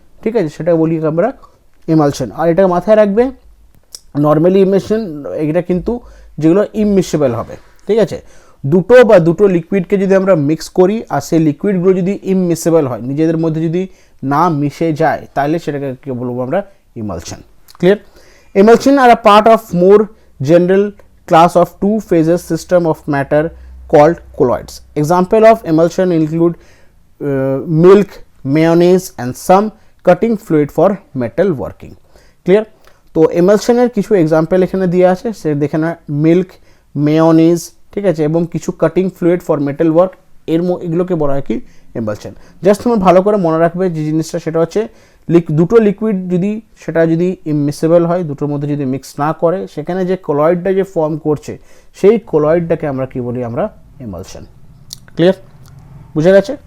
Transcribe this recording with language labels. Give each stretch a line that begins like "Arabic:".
Bangla: ঠিক আছে, সেটা বলি আমরা এমালশন। আর এটা মাথায় রাখবে, নর্মালি ইমালশন এটা কিন্তু যেগুলো ইমমিসেবল হবে। ঠিক আছে, দুটো বা দুটো লিকুইডকে যদি আমরা মিক্স করি আর সেই লিকুইডগুলো যদি ইমমিসেবল হয়, নিজেদের মধ্যে যদি না মিশে যায়, তাহলে সেটাকে কী বলবো আমরা, emulsion. Clear?
English: Emulsion are a part of more general class of two phases system of matter called colloids. Example of emulsion include milk, mayonnaise and some cutting fluid for metal working. Clear?
Bangla: তো এমালশনের কিছু example এখানে দেওয়া আছে, সে দেখে না milk, mayonnaise, ঠিক আছে, এবং কিছু cutting fluid for metal work, এগুলোকে বলা হয় কি এমালশন। জাস্ট তোমার ভালো করে মনে রাখবে যে জিনিসটা, সেটা হচ্ছে দুটো লিকুইড যদি ইমমিসেবল হয়, দুটোর মধ্যে যদি মিক্স না করে, সেখানে যে কলয়েডটা যে ফর্ম করছে সেই কলয়েডটাকে আমরা কি বলি, আমরা এমালশন। ক্লিয়ার? বুঝে গেছে?